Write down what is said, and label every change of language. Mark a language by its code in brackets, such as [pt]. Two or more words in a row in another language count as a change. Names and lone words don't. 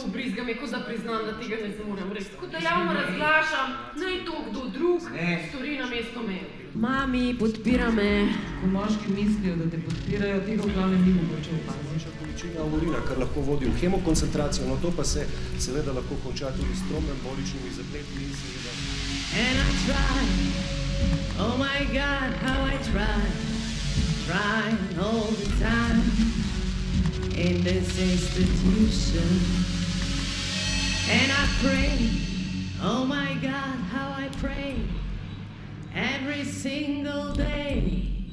[sl] to ubrizgam, je kot da priznam, da tega ne zmorem res. Kot da javno razglašam, naj to kdo drug stori namesto mene. Mami, podpira me. Ko moški mislijo, da te podpirajo, tega v glavnem ni mogoče opaziti. Manjša količina urina, kar lahko vodi v hemokoncentracijo, no to pa se seveda lahko konča tudi s trombemboličnimi zapleti in seveda. [en] And I tried, oh my God, how I tried all the time in this institution. And I prayed, oh my God, how I prayed every single day.